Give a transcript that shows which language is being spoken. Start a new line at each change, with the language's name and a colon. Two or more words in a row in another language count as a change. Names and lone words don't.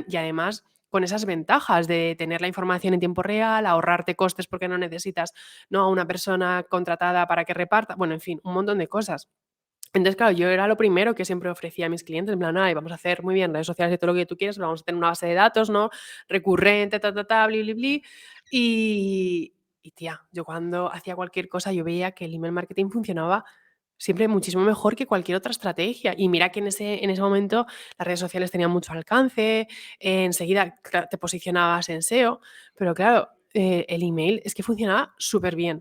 Spanish: Y además con esas ventajas de tener la información en tiempo real, ahorrarte costes porque no necesitas, ¿no?, a una persona contratada para que reparta, bueno, en fin, un montón de cosas. Entonces, claro, yo era lo primero que siempre ofrecía a mis clientes, en plan: "Ay, vamos a hacer muy bien redes sociales y todo lo que tú quieras, pero vamos a tener una base de datos, ¿no?, recurrente, ta, ta, ta, bli, bli, bli". Y tía, yo cuando hacía cualquier cosa, yo veía que el
English: email marketing
Spanish: funcionaba siempre muchísimo mejor que cualquier otra estrategia. Y mira que en ese momento las redes sociales tenían mucho alcance, enseguida te posicionabas en SEO, pero claro, el email es que funcionaba súper bien.